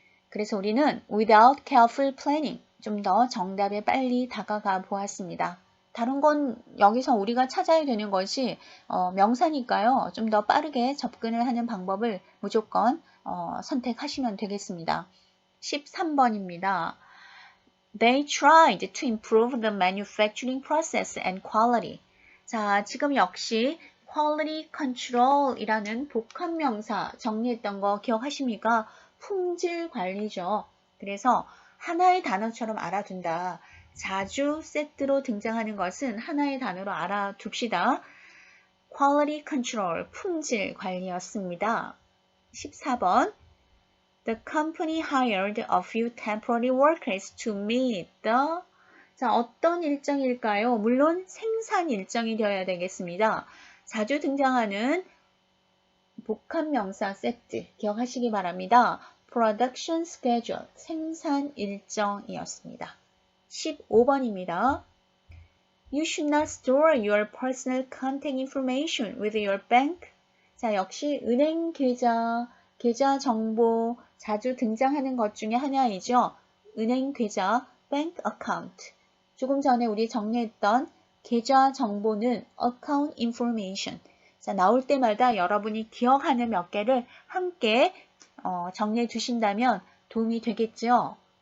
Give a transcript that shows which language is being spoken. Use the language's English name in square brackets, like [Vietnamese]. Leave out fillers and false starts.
[Korean] 그래서 우리는 [English] without careful planning, [Korean] 좀 더 정답에 빨리 다가가 보았습니다. 다른 건 여기서 우리가 찾아야 되는 것이 명사니까요. 좀 더 빠르게 접근을 하는 방법을 무조건 선택하시면 되겠습니다. 13번입니다. [English] They tried to improve the manufacturing process and quality. [Korean] 자, 지금 역시 quality control이라는 복합명사 정리했던 거 기억하십니까? 품질 관리죠. 그래서 하나의 단어처럼 알아둔다. 자주 세트로 등장하는 것은 하나의 단어로 알아둡시다. quality control, 품질 관리였습니다. 14번. [English] The company hired a few temporary workers to meet the [Korean] 자, 어떤 일정일까요? 물론 생산 일정이 되어야 되겠습니다. 자주 등장하는 복합명사 세트 기억하시기 바랍니다. Production schedule, 생산 일정이었습니다. 15번입니다. [English] You should not store your personal contact information with your bank. [Korean] 자, 역시 은행 계좌 정보 자주 등장하는 것 중에 하나이죠. 은행 계좌, bank account. 조금 전에 우리 정리했던 계좌 정보는 account information. 자, 나올 때마다 여러분이 기억하는 몇 개를 함께 정리해 주신다면 도움이 되겠죠.